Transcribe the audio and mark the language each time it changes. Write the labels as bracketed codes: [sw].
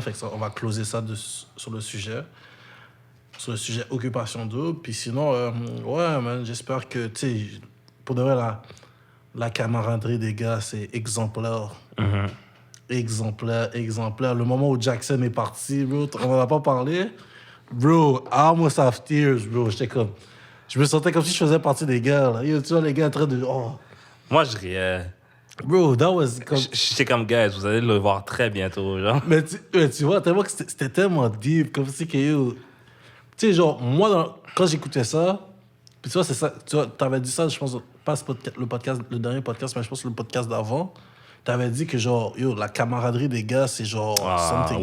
[fr] Fait que ça, on va closer ça sur le sujet. Sur le sujet Occupation Double. Puis sinon, ouais, man, j'espère que, tu sais, pour de vrai, la camaraderie des gars, c'est exemplaire. Exemplaire. Le moment où Jackson est parti, bro, on n'en a pas parlé. [en] Bro, I almost have tears, bro. [fr] J'étais comme... Je me sentais comme si je faisais partie des gars, là. Yo, tu vois, les gars en train de... Oh. Moi, je riais. [en] Bro, that was... Comme... [fr] J'étais comme, guys, vous allez le voir très bientôt, genre. Mais tu vois, tellement que c'était tellement deep, comme si que... yo, tu sais, genre, moi, quand j'écoutais ça, puis tu vois, c'est ça, tu vois, t'avais dit ça, je pense, pas le dernier podcast, mais je pense le podcast d'avant, t'avais dit que, genre, yo, la camaraderie des gars, c'est genre something